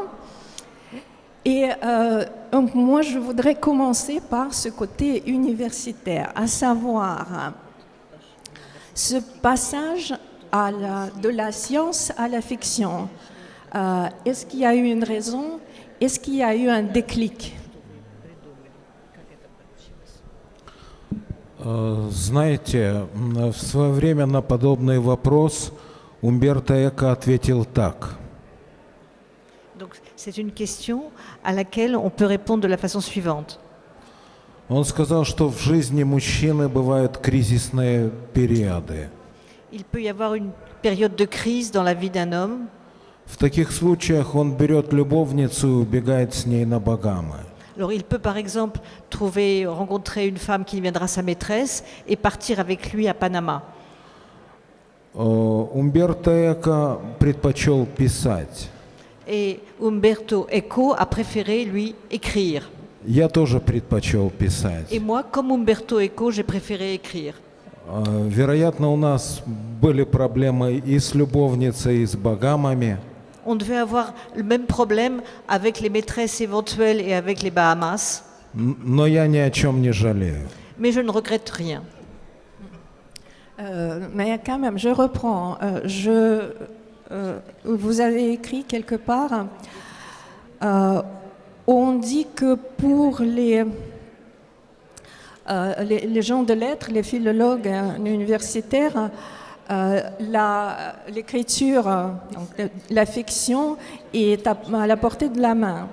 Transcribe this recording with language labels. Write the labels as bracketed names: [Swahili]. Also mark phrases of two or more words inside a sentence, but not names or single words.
[French] Et donc moi, je voudrais commencer par ce côté universitaire, à savoir ce passage de la science à la fiction. Est-ce qu'il y a eu une raison? Est-ce qu'il y a eu un déclic? [Russian] Знаете, в свое время на подобный вопрос Умберто Эко ответил так. [French] Donc c'est une question à laquelle on peut répondre de la façon suivante. [Russian] Он сказал, что в жизни мужчины бывают кризисные периоды. [French] Il peut y avoir une période de crise dans la vie d'un homme. [Russian] В таких случаях он берет любовницу и убегает с ней на Багамы. [French] Alors il peut par exemple rencontrer une femme qui deviendra sa maîtresse et partir avec lui à Panama. [Russian] Умберто Эко предпочел писать. [French] Et Umberto Eco a préféré, lui, écrire. [Russian] Я тоже предпочел писать. [French] Et moi, comme Umberto Eco, j'ai préféré écrire. [Russian] Вероятно, у нас были проблемы и с любовницей, и с Багамами. [French] On devait avoir le même problème avec les maîtresses éventuelles et avec les Bahamas. [Russian] Но я ни о чем не жалею. [French] Mais je ne regrette rien. Mais quand même, je reprends. Vous avez écrit quelque part, on dit que pour les gens de lettres, les philologues universitaires, l'écriture, la fiction est à la portée de la main.